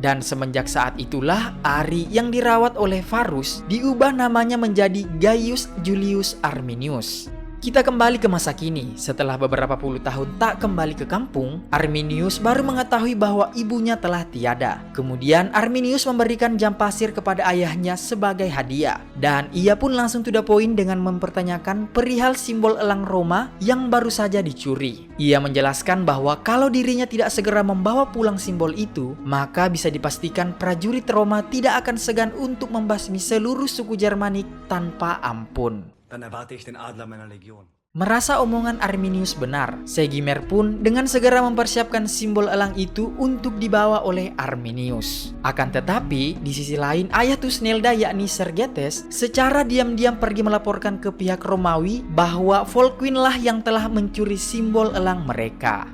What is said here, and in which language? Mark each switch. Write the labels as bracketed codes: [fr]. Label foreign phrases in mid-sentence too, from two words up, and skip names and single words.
[id] Dan semenjak saat itulah Ari yang dirawat oleh Varus diubah namanya menjadi Gaius Julius Arminius. Kita kembali ke masa kini. Setelah beberapa puluh tahun tak kembali ke kampung, Arminius baru mengetahui bahwa ibunya telah tiada. Kemudian Arminius memberikan jam pasir kepada ayahnya sebagai hadiah. Dan ia pun langsung [en] to the point [id] dengan mempertanyakan perihal simbol elang Roma yang baru saja dicuri. Ia menjelaskan bahwa kalau dirinya tidak segera membawa pulang simbol itu, maka bisa dipastikan prajurit Roma tidak akan segan untuk membasmi seluruh suku Jermanik tanpa ampun. [de] Dann erwarte ich den Adler meiner Legion. [id] Merasa omongan Arminius benar, Segimer pun dengan segera mempersiapkan simbol elang itu untuk dibawa oleh Arminius. Akan tetapi, di sisi lain ayah Thusnelda yakni Sergetes secara diam-diam pergi melaporkan ke pihak Romawi bahwa Volkwin lah yang telah mencuri simbol elang mereka.